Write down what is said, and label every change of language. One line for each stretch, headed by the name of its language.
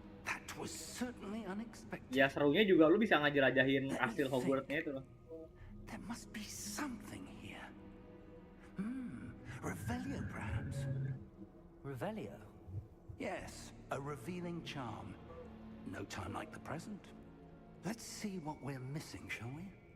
English: That was certainly unexpected.
Indonesian: Ya serunya juga lu bisa ngajelajahin hasil Hogwarts-nya itu loh.
English: There must be something here. Revelio, perhaps? Revelio? Yes, a revealing charm. No time like the present. Let's see what we're missing, shall we?